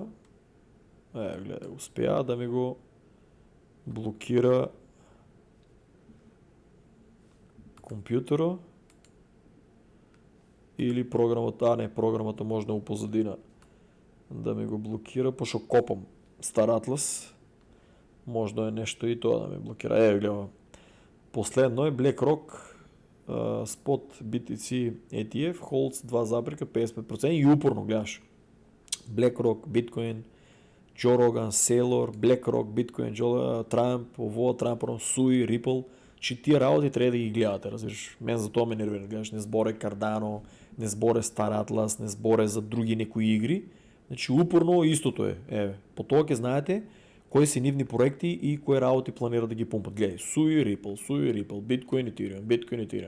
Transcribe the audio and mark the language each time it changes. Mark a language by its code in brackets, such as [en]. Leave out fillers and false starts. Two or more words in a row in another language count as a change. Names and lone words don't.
[mk] Гледај, успеа да ми го блокира компјутерот или програмата, програмата може да му позадина да ми го блокира, пошто копам Star Atlas, може да е нешто и тоа да ми блокира. Гледа, последно е BlackRock [en] Spot BTC ETF holds [mk] 2,55% и упорно гледаш. BlackRock, Bitcoin, Joe Rogan, Saylor, BlackRock, Bitcoin, Trump, Trump, Sui, Ripple, че тие работи треба да ги гледате, разбираш. Мен за тоа ме нервира, гледаш, не зборе Cardano, не зборе Star Atlas, не зборе за други некои игри. Значи упорно истото е. По тоа ќе знаете кои си нивни проекти и кои работи планират да ги пумпат. Гледай, Sui, Ripple, Bitcoin, Ethereum.